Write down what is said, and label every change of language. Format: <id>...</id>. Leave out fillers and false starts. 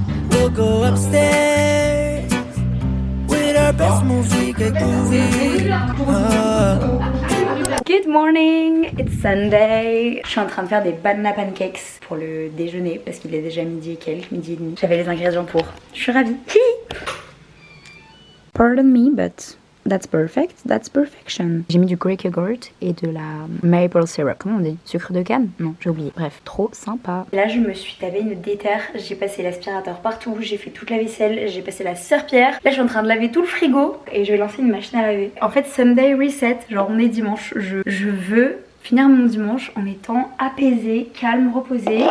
<en>We'll go upstairs with our best moves, we get groovy. Good morning, it's Sunday.</en> <fr>Je suis en train de faire des banana pancakes pour le déjeuner parce qu'il est déjà midi et quelques, midi et demi. J'avais les ingrédients pour. Je suis ravie.</fr> <en>Pardon me, but that's perfect, that's perfection.</en> <fr>J'ai mis du Greek yogurt et de la maple syrup. Comment on dit? Sucre de canne? Non, j'ai oublié. Bref, trop sympa. Là, je me suis tapé une déterre. J'ai passé l'aspirateur partout. J'ai fait toute la vaisselle. J'ai passé la serpillière. Là, je suis en train de laver tout le frigo et je vais lancer une machine à laver. En fait, Sunday reset. Genre, on est dimanche. Je veux finir mon dimanche en étant apaisée, calme, reposée.</fr>